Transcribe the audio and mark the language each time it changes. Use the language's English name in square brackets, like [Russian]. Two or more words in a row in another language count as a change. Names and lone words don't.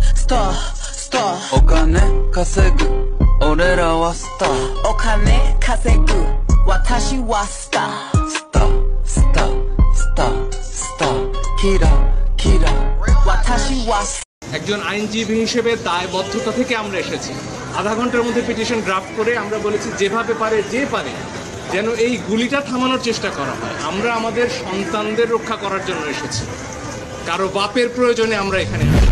[English] star, star. [Japanese] お金稼ぐ俺らはスター。お金稼ぐ私はスター。スタースタースタースターキラキラ私は [Bangla] একজন আইনজীবী হিসেবে দায়বদ্ধতা থেকে আমরা এসেছি। আধা ঘন্টার মধ্যে পিটিশন ড্রাফট করে আমরা বলেছি যেভাবে পারে যে পারে যেন এই গুলিটা থামানোর চেষ্টা করা হয়। আমরা আমাদের সন্তানদের রক্ষা করার জন্য এসেছি, কারো বাপের প্রয়োজনে আমরা এখানে